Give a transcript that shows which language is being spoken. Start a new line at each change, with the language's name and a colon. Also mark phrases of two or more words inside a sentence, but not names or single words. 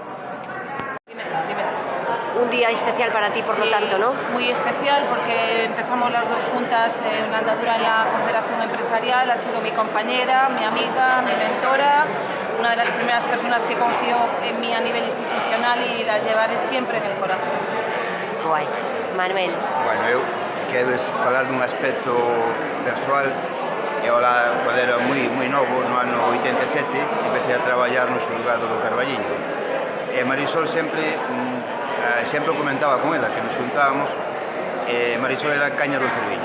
Spanish: Un día especial para ti, por lo tanto, ¿no? Muy especial porque empezamos las dos juntas una andadura en la Confederación Empresarial. Ha sido mi compañera, mi amiga, mi mentora, una de las primeras personas que confió en mí a nivel institucional y la llevaré siempre en el corazón. Guai. Manuel.
Galician: Bueno, eu quero falar dun aspecto persoal. Eu quando era moi novo, no ano 87, empecé a traballar no xulgado do Carballiño. E Marisol sempre comentaba con ela, que nos xuntábamos, Marisol era caña do Cerviño.